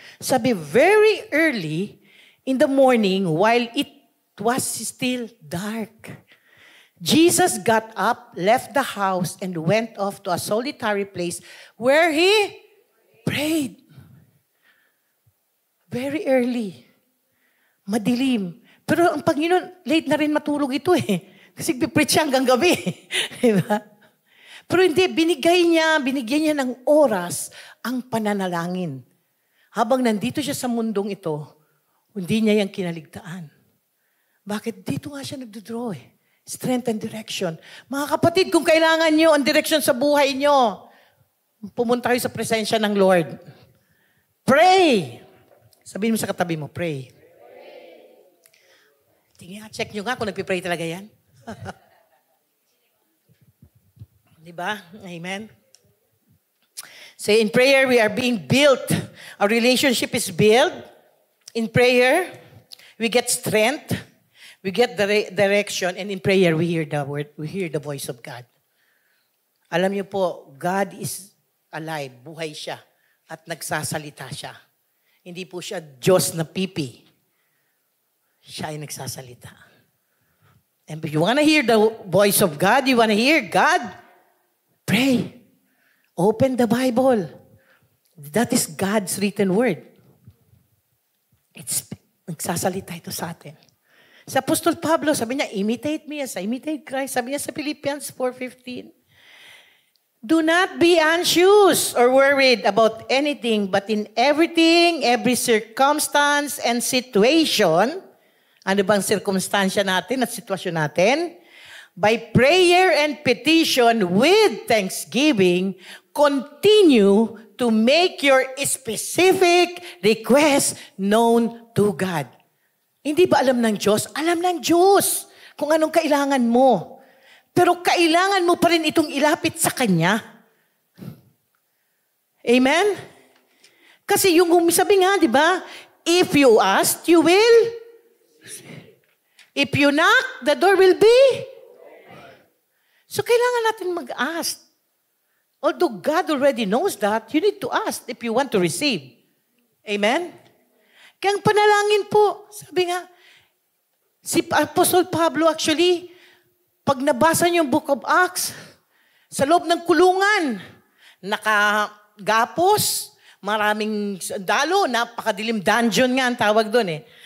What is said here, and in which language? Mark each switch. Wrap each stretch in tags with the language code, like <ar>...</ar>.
<en>Sabi, very early in the morning, while it was still dark, Jesus got up, left the house, and went off to a solitary place where He prayed. Very early.</en> <tl>Madilim. Pero ang Panginoon, late na rin matulog ito eh. Kasi pipreach siya hanggang gabi. Diba? Pero hindi, binigyan niya ng oras ang pananalangin. Habang nandito siya sa mundong ito, hindi niya yung kinaligtaan. Bakit? Dito nga siya nagdodraw eh.</tl> <en>Strength and direction.</en> <tl>Mga kapatid, kung kailangan nyo ang direction sa buhay nyo, pumunta kayo sa presensya ng Lord. Pray! Sabihin mo sa katabi mo, pray. Tingnan, check nyo nga kung nagpipray talaga yan. Diba? Amen?</tl> <en>So in prayer, we are being built. Our relationship is built. In prayer, we get strength. We get direction, and in prayer, we hear the word, we hear the voice of God.</en> <tl>Alam niyo po,</tl> <en>God is alive,</en> <tl>buhay siya, at nagsasalita siya. Hindi po siya Diyos na pipi. Siya ay nagsasalita.</tl> <en>And if you want to hear the voice of God, you want to hear God, pray. Open the Bible. That is God's written word.</en> <tl>Nagsasalita ito sa atin. Sa Apostol Pablo, sabi niya,</tl> <en>imitate me as I imitate Christ.</en> <tl>Sabi niya sa</tl> <en>Philippians 4:15, do not be anxious or worried about anything, but in everything, every circumstance and situation,</en> <tl>ano bang circumstansya natin at sitwasyon natin?</tl> <en>By prayer and petition with thanksgiving, continue to make your specific request known to God.</en> <tl>Hindi ba alam ng Diyos? Alam ng Diyos kung anong kailangan mo. Pero kailangan mo pa rin itong ilapit sa Kanya. Amen? Kasi yung sabi nga, di ba?</tl> <en>If you ask, you will. If you knock, the door will be.</en> <tl>So kailangan natin mag-ask.</tl> <en>Although God already knows that, you need to ask if you want to receive. Amen?</en> <tl>Kaya ang panalangin po, sabi nga, si Apostle Pablo actually, pag nabasa niyo yung Book of Acts, sa loob ng kulungan, nakagapos, maraming sandalo, napakadilim dungeon nga ang tawag doon eh.</tl>